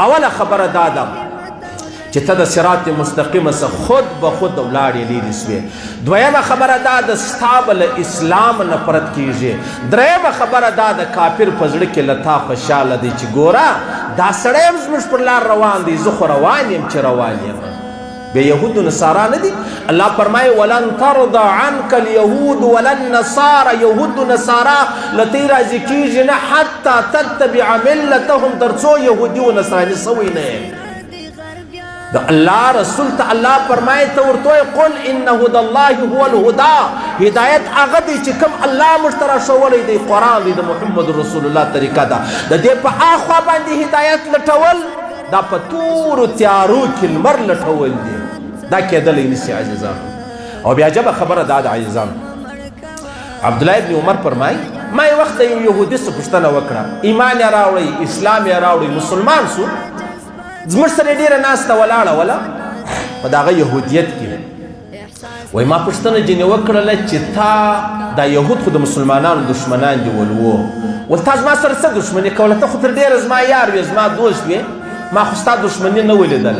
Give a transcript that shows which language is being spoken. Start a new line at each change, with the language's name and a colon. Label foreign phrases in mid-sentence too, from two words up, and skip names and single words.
Pashto: اوله خبره دا ده چې ته د صراط مستقیمه څخه خود به خود ولاړې لیرې سوې. دویمه خبره دا د ستا به له اسلام نفرت کیږي. درېیمه خبره دا د کافر په زړه کې له تا خوشحاله دی چې ګوره دا سړی هم زموږ پر لار روان دی زه خو روان یم چې روان یم. بیا یهود و نصارا نه دي. الله فرمایي
Arabic: ولن ترضى عنك اليهود ولا النصارى
Pashto: یهود و نصارا له تی راضي کیږي نه
Arabic: حتی تتبع ملتهم
Pashto: تر څو یهودي و نصراني سوی نه یې. د الله رسول ته الله فرمایي ته ورته وایي
Arabic: قل ان هدى الله هو الهدى
Pashto: هدایت هغه دی چې کوم الله موږ ته راښولی دی قرآن دی د محمد رسول الله طریقه ده. د دې په اخوا باندې هدایت لټول دا په تورو تیارو کې لمر لټول دي دا کېدلی نسي عزیزانو. او بیا عجبه خبره دا د عزیزانو عبدالله ابن عمر فرمایي ما یې وخت د یو یهودي څه پوښتنه وکړه ایمان یې راوړی اسلام یې راوړی مسلمان سو زموږ سره ډېره ناسته ولاړه وله په دغه یهودیت کې وایي ما پوښتنه ځینې وکړله چې تا دا یهود خو د مسلمانانو دشمنان دي ول تا زما سره څه دشمني کوله ته خو تر ډېره زما یار وې زما دوست وې ما خو ستا دشمني نه ولیدله.